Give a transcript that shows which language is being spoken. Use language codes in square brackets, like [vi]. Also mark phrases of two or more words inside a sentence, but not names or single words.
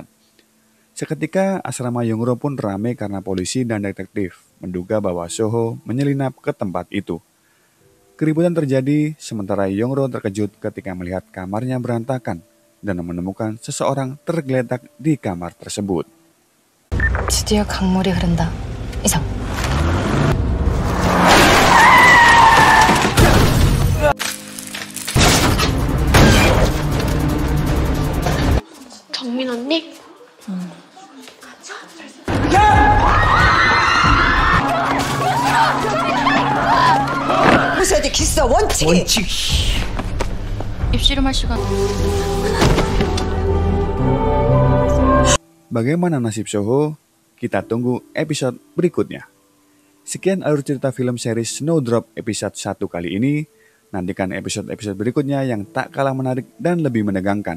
[id] Seketika asrama Yongro pun ramai karena polisi dan detektif menduga bahwa Soho menyelinap ke tempat itu. Keributan terjadi sementara Yongro terkejut ketika melihat kamarnya berantakan dan menemukan seseorang tergeletak di kamar tersebut. [ko] 드디어 강물이 흐른다. 이상. 정민 언니? 무사히 기사 원칙. 입씨름할 시간. [id] Bagaimana nasib Soho? Kita tunggu episode berikutnya. Sekian alur cerita film series Snowdrop episode 1 kali ini. Nantikan episode-episode berikutnya yang tak kalah menarik dan lebih menegangkan.